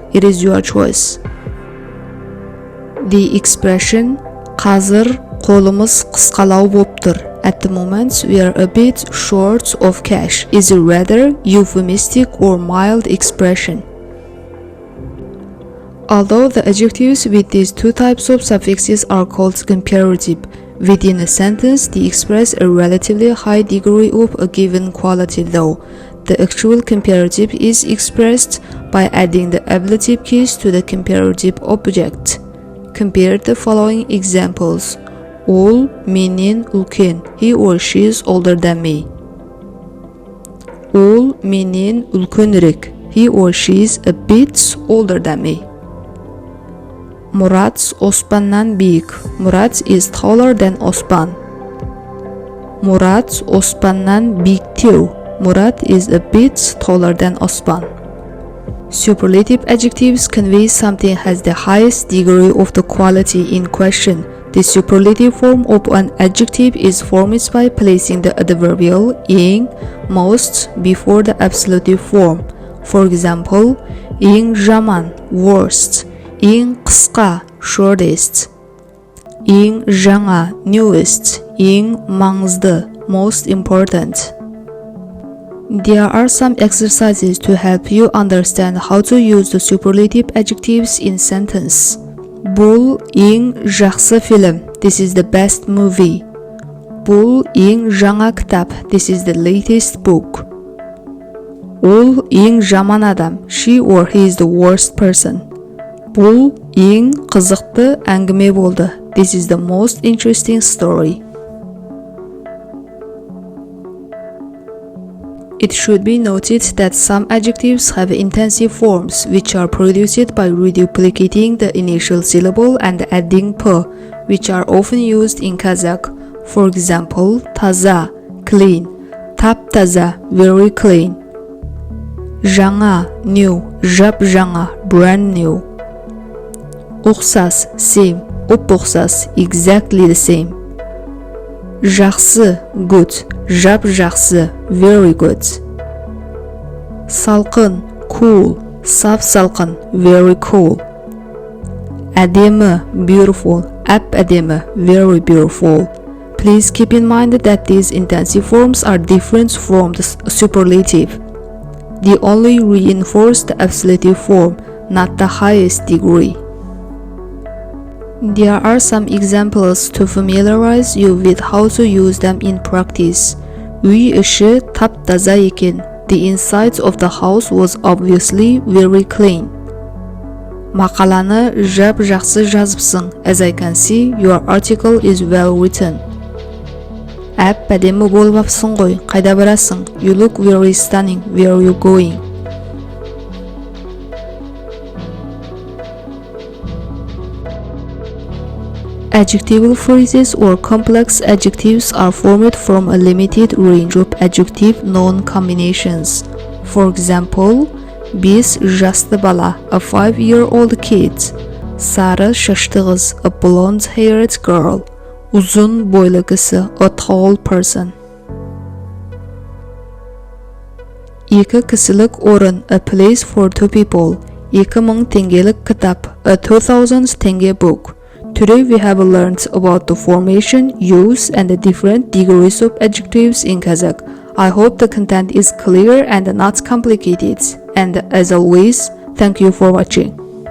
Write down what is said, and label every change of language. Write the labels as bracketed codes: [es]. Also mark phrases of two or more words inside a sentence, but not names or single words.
[en] It is your choice. The expression [kk] қазір қолымыз қысқалау боп тұр. [en] At the moment, we are a bit short of cash is a rather euphemistic or mild expression. Although the adjectives with these two types of suffixes are called comparative, within a sentence they express a relatively high degree of a given quality though. The actual comparative is expressed by adding the ablative case to the comparative object. Compare the following examples. [kk] Ол менен үлкен. [en] He or she is older than me. [kk] Ол менен үлкенірек. [en] He or she is a bit older than me. [kk] Мұрат Оспаннан биік. [en] Мұрат is taller than Оспан. [kk] Мұрат Оспаннан биіктеу. [en] Мұрат is a bit taller than Оспан. Superlative adjectives convey something has the highest degree of the quality in question. The superlative form of an adjective is formed by placing the adverbial ing, most before the absolutive form. For example, [kk] ең жаман, worst, ең қысқа, shortest, ең жаңа, newest, ең маңызды, [en] most important. There are some exercises to help you understand how to use the superlative adjectives in sentence. [kk] Бұл ең жақсы [en] film. This is the best movie. [kk] Бұл ең жаңа кітап. [en] This is the latest book. [kk] Ол ең жаман адам. [en] She or he is the worst person. [kk] Бұл ең қызықты әңгіме болды. [en] This is the most interesting story. It should be noted that some adjectives have intensive forms, which are produced by reduplicating the initial syllable and adding p, which are often used in Kazakh. For example, [kk] таза, clean, тап-таза, [en] very clean. [kk] Жаңа, new, жап-жаңа, [en] brand new. [kk] Ұқсас, same, ұп-ұқсас, [en] exactly the same. [kk] Жақсы, good, жап-жақсы, [en] very good. [kk] Салқын, cool, сап-салқын, [en] very cool. [kk] Әдемі, beautiful, әп-әдемі, [en] very beautiful. Please keep in mind that these intensive forms are different from the superlative. They only reinforce the absolutive form, not the highest degree. There are some examples to familiarize you with how to use them in practice. [kk] Үй іші тап-таза екен. [en] The inside of the house was obviously very clean. [kk] Мақаланы жап-жақсы жазыпсың. [en] As I can see, your article is well written. [kk] Әп-әдемі болып апсың ғой. Қайда барасың? [en] You look very stunning. Where are you going? Adjectival phrases or complex adjectives are formed from a limited range of adjective-noun combinations. For example, [kk] бес жасты бала, [en] a 5-year-old kid. [kk] Сары шашты қыз, [en] a blonde-haired girl. [kk] Ұзын бойлы кісі, [en] a tall person. [kk] Екі кісілік орын, [en] a place for 2 people. [kk] 2000 теңгелік кітап, [en] a 2000 теңге book. Today we have learned about the formation, use, and the different degrees of adjectives in Kazakh. I hope the content is clear and not complicated. And as always, thank you for watching.